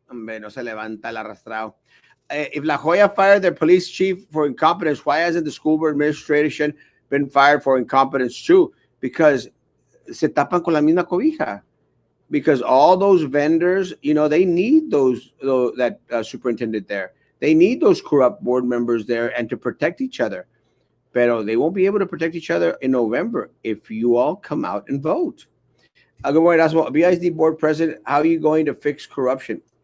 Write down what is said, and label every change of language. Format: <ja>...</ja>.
<es>Hombre, no se levanta el arrastrado.</es> <en>If La Jolla fired their police chief for incompetence, why hasn't the school board administration been fired for incompetence too?</en> <es>Because se tapan con la misma cobija.</es> <en>Because all those vendors, they need that superintendent there. They need those corrupt board members there and to protect each other. Pero they won't be able to protect each other in November if you all come out and vote. Good morning, Erasmo. BISD board president, how are you going to fix corruption?</en>